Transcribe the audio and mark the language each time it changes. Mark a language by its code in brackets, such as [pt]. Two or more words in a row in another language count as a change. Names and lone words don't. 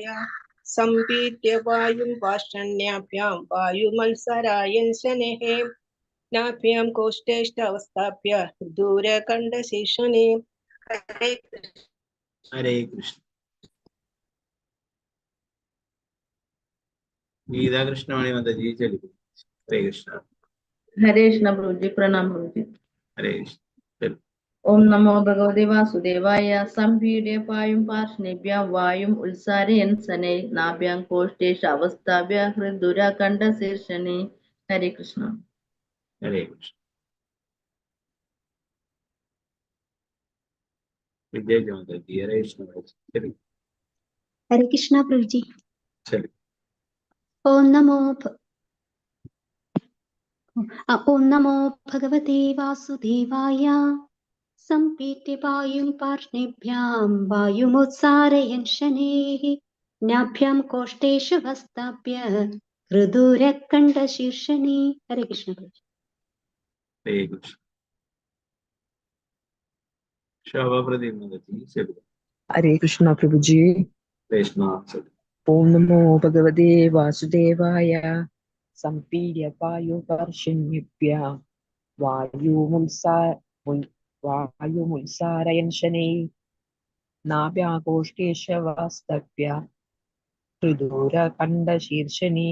[sa] സംപീഡ്യ വായും പാഷണ്യാഭ്യാം വായുമത്സരായൻ ശനൈഃ നാഭ്യാം കോഷ്ഠേഷ്വസ്ഥാപ്യ ദൂരകണ്ഠശീർഷണേ. [ml] ഹരേ കൃഷ്ണ. ഹരേ കൃഷ്ണ. ഗീതാ കൃഷ്ണവാണി മാതാജി തെലുഗു. ഹരേ കൃഷ്ണ. [hi] हरे कृष्ण प्रभु जी, प्रणाम प्रभु जी। [ml] ഹരേ കൃഷ്ണ. തെലുഗു. [sa] ओम नमो भगवते वासुदेवाय। संपीड्य पायुं पार्ष्णिभ्यां वायुं उल्सारयन् शनैः नाभ्यां कोष्ठेषु अवस्थाप्य हृदुरकण्ठशीर्षणे. [hi] हरे कृष्ण. [ml] ഹരേ കൃഷ്ണ. വിജയ മാതാജി. ഹരേ കൃഷ്ണ. തെലുഗു. [hi] हरे कृष्णा प्रभु जी। [ml] തെലുഗു. [sa] ओम नमो भगवते वासुदेवाय। सम्पीड्य वायुं पार्ष्णिभ्यां वायुमुत्सारयन् शनैः नाभ्यां कोष्ठेषु अवस्थाप्य हृदुरकण्ठशीर्षणे. [hi] हरे कृष्ण प्रभु जी। [ml] ഹരേ കൃഷ്ണ. ശോഭ പ്രദീപ് മാതാജി തെലുഗു. ഹരേ കൃഷ്ണ പ്രഭുജി. ഹരേ കൃഷ്ണ. തെലുഗു. [sa] ഓം നമോ ഭഗവതേ വാസുദേവായ. സംപീഡ്യ പായുപർഷിണ്യഭ്യാം വായുമുത്സാരയൻ ശനൈഃ നാഭ്യാഗോഷ്ഠേഷ്വസ്ഥാപ്യ ഹൃദൂരകണ്ഠശീർഷണേ.